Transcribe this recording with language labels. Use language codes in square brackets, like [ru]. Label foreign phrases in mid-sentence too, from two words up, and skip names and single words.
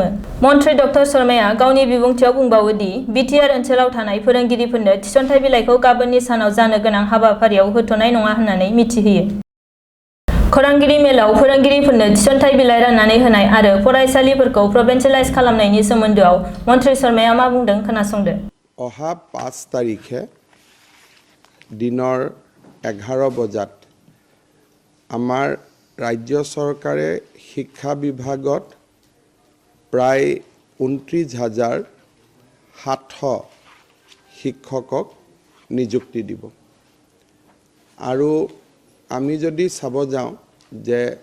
[brx] मन्थ्रि डक्टर शर्माया गावनि बिबुंथियाव बुंबावो दि बिटिआर ओनसोलाव थानाय फोरोंगिरिफोरनो थिसनथाइ बिलाइखौ गाबोननि सानाव जानो गोनां हाबाफारियाव होथ'नाय नङा होननानै मिथिहोयो। खौरांगिरि मेलाव फोरोंगिरिफोरनो थिसनथाइ बिलाइ राननानै होनाय आरो फरायसालिफोरखौ प्रभिन्सियेलाइज खालामनायनि सोमोन्दोआव मन्थ्रि शर्माया मा बुंदों खोनासंदो। [as] অহা 5 তাৰিখে दिনৰ 11 बजात আমাৰ ৰাজ্য চৰকাৰে শিক্ষা বিভাগত প্ৰায় 29,700 শিক্ষকক নিযুক্তি দিব আৰু আমি যদি চাব যাওঁ যে